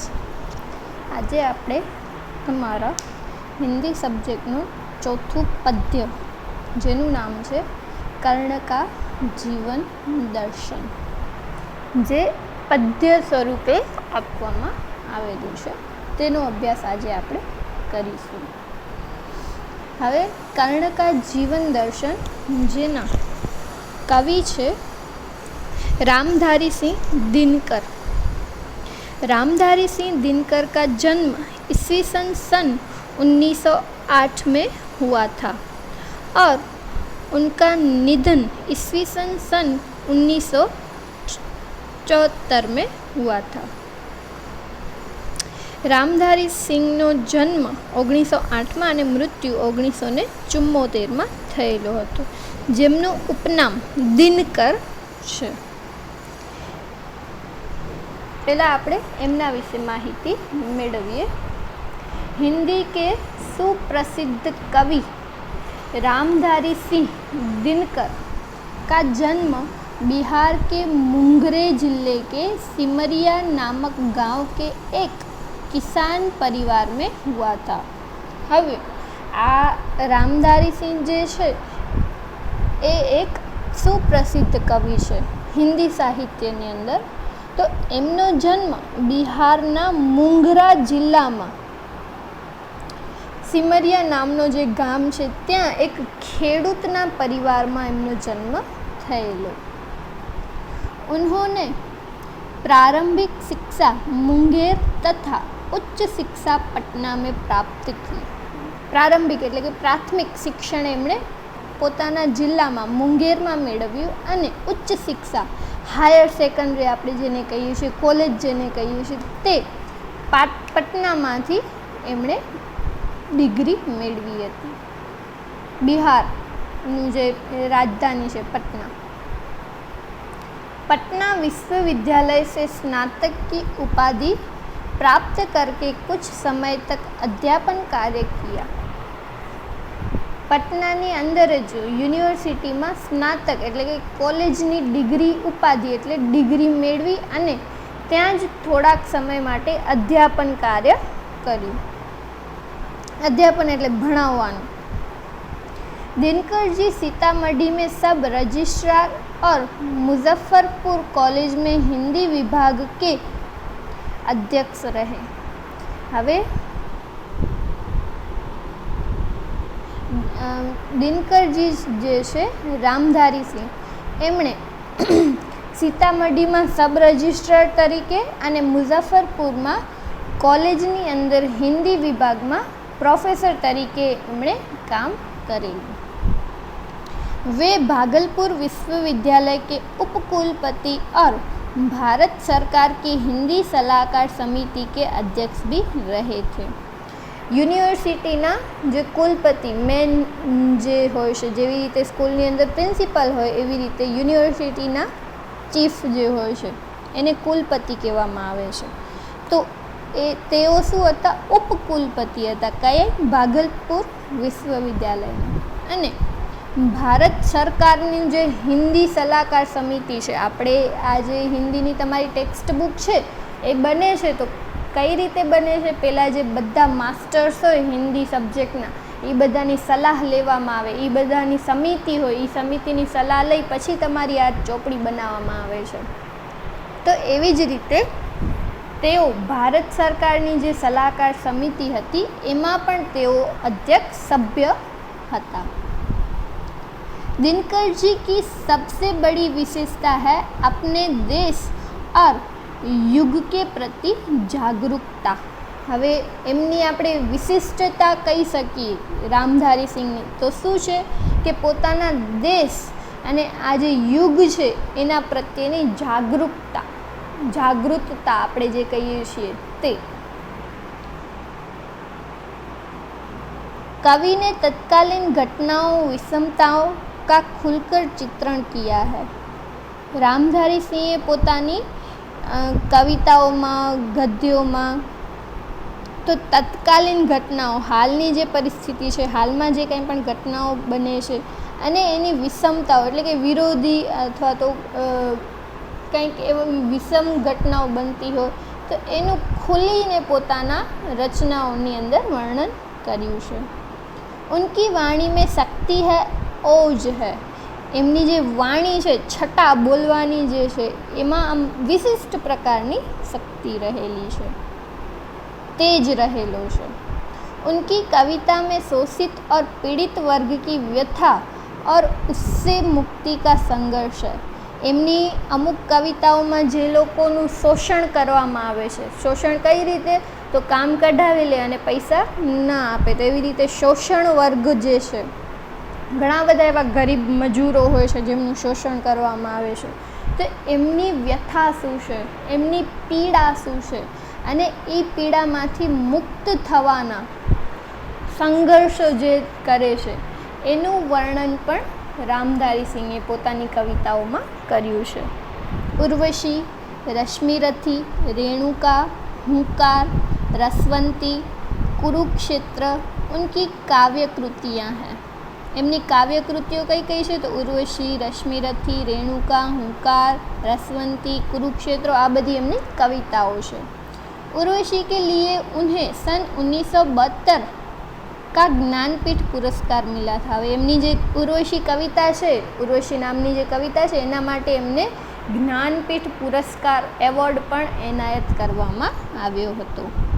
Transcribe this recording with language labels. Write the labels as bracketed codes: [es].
[gu] આજે આપણે તમારા હિન્દી સબ્જેક્ટનું ચોથું પદ્ય જેનું નામ છે કર્ણ કા જીવન દર્શન, જે પદ્ય સ્વરૂપે આપવામાં આવેલું છે તેનો અભ્યાસ આજે આપણે કરીશું. હવે કર્ણ કા જીવન દર્શન જેના કવિ છે रामधारी सिंह दिनकर. [hi] रामधारी सिंह दिनकर का जन्म ईस्वी सन 1908 में हुआ था और उनका निधन ईस्वी सन 1974 में हुआ था. [gu] रामधारी सिंहનો જન્મ 1908માં અને મૃત્યુ 1974માં થયેલો હતો, જેમનું ઉપનામ દિનકર છે. [hi] पहला [gu] આપણે એમના વિશે માહિતી મેળવીએ. [hi] हिंदी के सुप्रसिद्ध कवि रामधारी सिंह दिनकर का जन्म बिहार के मुंगेर जिले के सिमरिया नामक गांव के एक किसान परिवार में हुआ था. [gu] હવે આ રામધારી સિંહ જે છે એ એક સુપ્રસિદ્ધ કવિ છે હિન્દી સાહિત્યની અંદર. તો એમનો જન્મ બિહારના મુંગરા જિલ્લામાં સિમરિયા નામનો જે ગામ છે ત્યાં એક ખેડૂતના પરિવારમાં એમનો જન્મ થયેલો. [hi] उन्होंने प्रारंभिक शिक्षा मुंगेर तथा उच्च शिक्षा पटना में प्राप्त की. [gu] प्रारंभिक એટલે કે પ્રાથમિક શિક્ષણ એમણે પોતાના જિલ્લામાં મુંગેરમાં મેળવ્યું અને ઉચ્ચ શિક્ષા હાયર સેકન્ડરી આપણે જેને કહીએ છીએ કોલેજ જેને કહીએ છીએ તે પટનામાંથી એમણે ડિગ્રી મેળવી હતી. બિહારનું જે રાજધાની છે પટना. [hi] पटना विश्वविद्यालय से स्नातक की उपाधि प्राप्त करके कुछ समय तक अध्यापन कार्य किया. [gu] પટનાની અંદર જ યુનિવર્સિટીમાં સ્નાતક એટલે કે કોલેજની ડિગ્રી ઉપાધિ એટલે ડિગ્રી મેળવી અને ત્યાં જ થોડાક સમય માટે અધ્યાપન કાર્ય કર્યું. અધ્યાપન એટલે ભણાવવાનું. [hi] दिनकर जी सीतामढ़ी में सब रजिस्ट्रार और मुजफ्फरपुर कॉलेज में हिंदी विभाग के अध्यक्ष रहे. [gu] હવે દિનકરજી જે છે રામધારી સિંહ એમણે સીતામઢીમાં સબ રજિસ્ટ્રાર તરીકે અને મુઝફ્ફરપુરમાં કોલેજની અંદર હિન્દી વિભાગમાં પ્રોફેસર તરીકે એમણે કામ કરેલું. [hi] वे भागलपुर विश्वविद्यालय के उपकुलपति और भारत सरकार की हिंदी सलाहकार समिति के अध्यक्ष भी रहे थे. [gu] યુનિવર્સિટીના જે કુલપતિ મેન જે હોય છે, જેવી રીતે સ્કૂલની અંદર પ્રિન્સિપલ હોય એવી રીતે યુનિવર્સિટીના ચીફ જે હોય છે એને કુલપતિ કહેવામાં આવે છે. તો તેઓ શું હતા? ઉપકુલપતિ હતા. કયા? ભાગલપુર વિશ્વવિદ્યાલયના. અને ભારત સરકારની જે હિન્દી સલાહકાર સમિતિ છે, આપણે આ જે હિન્દીની તમારી ટેક્સ્ટ બુક છે એ બને છે તો કઈ રીતે બને છે? પહેલાં જે બધા માસ્ટર્સ હોય હિન્દી સબ્જેક્ટના એ બધાની સલાહ લેવામાં આવે, એ બધાની સમિતિ હોય, એ સમિતિની સલાહ લઈ પછી તમારી આ ચોપડી બનાવવામાં આવે છે. તો એવી જ રીતે તેઓ ભારત સરકારની જે સલાહકાર સમિતિ હતી એમાં પણ તેઓ અધ્યક્ષ સભ્ય હતા. [hi] दिनकर जी की सबसे बड़ी विशेषता है अपने देश और युग के प्रति जागरूकता. [gu] હવે એમની આપણે વિશિષ્ટતા કહી શકીએ રામધારી સિંહની તો શું છે કે પોતાના દેશ અને આ જે યુગ છે એના પ્રત્યેની જાગૃતતા આપણે જે કહીએ છીએ તે. [hi] कवि ने तत्कालीन घटनाओं विषमताओं का खुलकर चित्रण किया है. [gu] રામધારી સિંહે પોતાની કવિતાઓમાં ગદ્યોમાં તો તત્કાલીન ઘટનાઓ હાલની જે પરિસ્થિતિ છે, હાલમાં જે કંઈ પણ ઘટનાઓ બને છે અને એની વિષમતાઓ એટલે કે વિરોધી અથવા તો કંઈક એવી વિષમ ઘટનાઓ બનતી હોય તો એનું ખુલીને પોતાના રચનાઓની અંદર વર્ણન કર્યું છે. [hi] ઉનકી વાણી મેં શક્તિ હૈ ઓજ હૈ. [gu] એમની જે વાણી છે, છટા બોલવાની જે છે, એમાં આમ વિશિષ્ટ પ્રકારની શક્તિ રહેલી છે, तेज रहेलो છે. [hi] उनकी कविता में शोषित और पीड़ित वर्ग की व्यथा और उससे मुक्ति का संघर्ष है. [gu] એમની અમુક કવિતાઓમાં જે લોકોનું શોષણ કરવામાં આવે છે, શોષણ કઈ રીતે, તો કામ કઢાવી લે અને પૈસા ના આપે, તો એવી રીતે શોષણ વર્ગ જે છે, ઘણા બધા એવા ગરીબ મજૂરો હોય છે જેમનું શોષણ કરવામાં આવે છે, તો એમની વ્યથા શું છે, એમની પીડા શું છે, અને એ પીડામાંથી મુક્ત થવાના સંઘર્ષ જે કરે છે એનું વર્ણન પણ રામધારી સિંહે પોતાની કવિતાઓમાં કર્યું છે. [hi] ઉર્વશી, રશ્મિરથી, રેણુકા, હુંકાર, રસવંતી, कुरुक्षेत्र उनकी काव्य कृतियाँ हैं. [gu] એમની કાવ્ય કૃતિઓ કઈ કઈ છે, તો ઉર્વશી, રશ્મિરથી, રેણુકા, હુંકાર, રસવંતી, કુરુક્ષેત્ર, આ બધી એમની કવિતાઓ છે. [hi] उर्वशी के लिए उन्हें सन 1972 का ज्ञानपीठ पुरस्कार मिला था. [gu] હવે એમની જે ઉર્વશી કવિતા છે, ઉર્વશી નામની જે કવિતા છે, એના માટે એમને જ્ઞાનપીઠ પુરસ્કાર એવોર્ડ પણ એનાયત કરવામાં આવ્યો હતો.